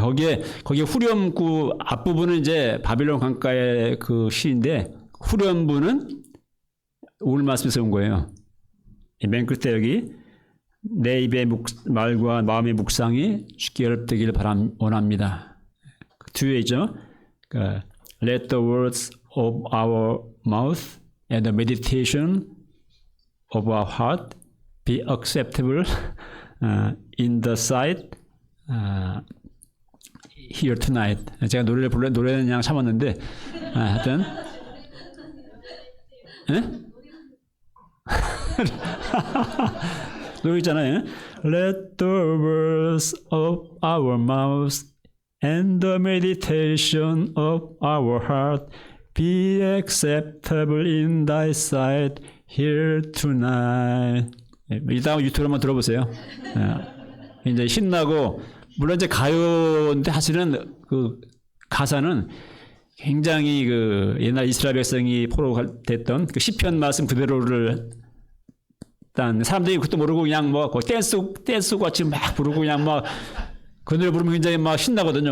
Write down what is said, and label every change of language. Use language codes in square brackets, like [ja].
[ko] 거기에 후렴구 앞부분은 이제 바빌론 강가의 그 시인데 후렴부는 오늘 말씀에서 온 거예요. 맨 끝에 여기 내 입의 말과 마음의 묵상이 쉽게 열되기를 원합니다. 그 뒤에 있죠. 그러니까 [en] Let the words of our mouth and the meditation of our heart be acceptable in the sight here tonight. [ko] 제가 노래는 그냥 참았는데 하여튼 노래 있잖아요. [en] Let the words of our mouth and the meditation of our heart be acceptable in thy sight here tonight. [ko] 이따가 유튜브로 한번 들어보세요. 이제 신나고 물론 이제 가요인데 사실은 그 가사는 굉장히 그 옛날 이스라엘 백성이 포로됐던 그 시편 말씀 그대로를 일단 사람들이 그것도 모르고 그냥 뭐 댄스 같이 막 부르고 그냥 막 그 노래 부르면 굉장히 막 신나거든요.